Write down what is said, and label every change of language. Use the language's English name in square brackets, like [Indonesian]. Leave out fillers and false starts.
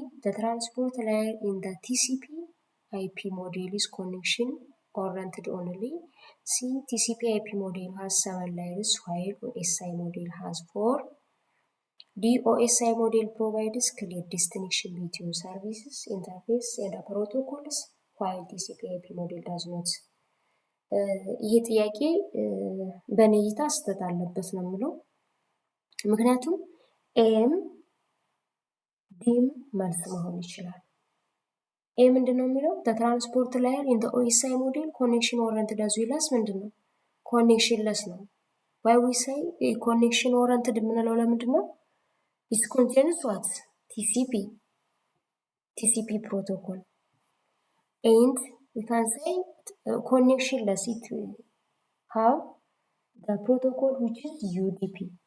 [English] The transport layer in the TCP/IP model is connection-oriented only. C. TCP/IP model has 7 layers while OSI model has 4. D. OSI model provides clear distinction between services, interface, and protocols while TCP/IP model does not. [Amharic] ይህ ጥያቄ በእኔ እይታ ስህተት አለበት ነው የምለው። ምክንያቱም ኤም ዲም መልስ መሆን ይችላል። ኤ ምንድን ነው የሚለው [English] ትራንስፖርት ላየር ኢን ኦኤስአይ ሞዴል ኮኔክሽን ኦረንትድ አዝ ዌል አስ [Amharic] ምንድን ነው ኮኔክሽንለስ ነው። [English] ዋይ ዊ ሳይ ኮኔክሽን ኦረንትድ [Amharic] የምንለው ለምንድን ነው? [English] ኢት ኮንቴንስ ዋት ቲሲፒ ፕሮቶኮል ኤንድ we can say connectionless it have the protocol which is UDP.